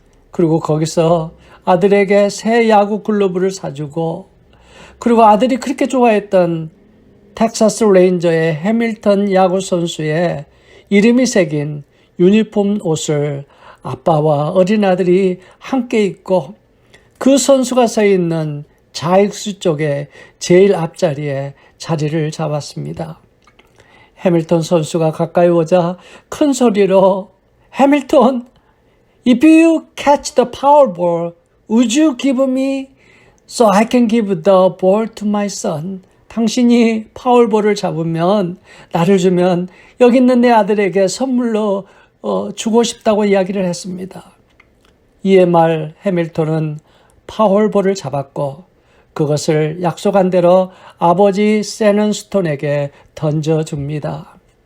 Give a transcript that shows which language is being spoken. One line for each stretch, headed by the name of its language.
Korean: 그리고 거기서 아들에게 새 야구 글러브를 사주고, 그리고 아들이 그렇게 좋아했던 텍사스 레인저의 해밀턴 야구 선수의 이름이 새긴 유니폼 옷을 아빠와 어린 아들이 함께 입고 그 선수가 서 있는 좌익수 쪽에 제일 앞자리에 자리를 잡았습니다.
English: 해밀턴 선수가 가까이 오자 큰 소리로 해밀턴, if you catch the Powerball, would you give me so I can give the ball to my son?
Korean: 당신이 파울볼을 잡으면, 나를 주면 여기 있는 내 아들에게 선물로 주고 싶다고 이야기를 했습니다. 이에 말 해밀턴은 파울볼을 잡았고 그것을 약속한 대로 아버지 세넌 스톤에게 던져줍니다.